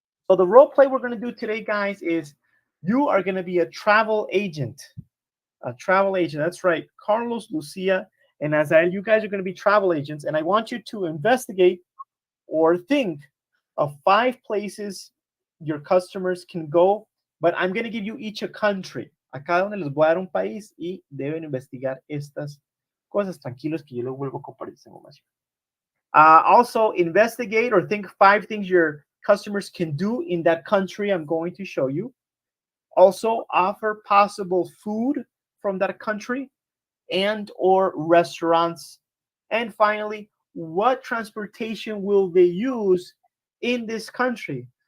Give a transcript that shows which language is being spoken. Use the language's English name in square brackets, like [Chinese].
[English] So the role play we're going to do today, guys, is you are going to be a travel agent. A travel agent. That's right. Carlos, Lucia, and Azael, you guys are going to be travel agents. And I want you to investigate or think of 5 places your customers can go. But I'm going to give you each a country. [Spanish] A cada uno les voy a dar un país y deben investigar estas cosas. Tranquilos que yo lo vuelvo a compartir esa información. [English] Also, investigate or think 5 things your customers can do in that country I'm going to show you. Also, offer possible food from that country. and or restaurants? And finally, what transportation will they use in this country?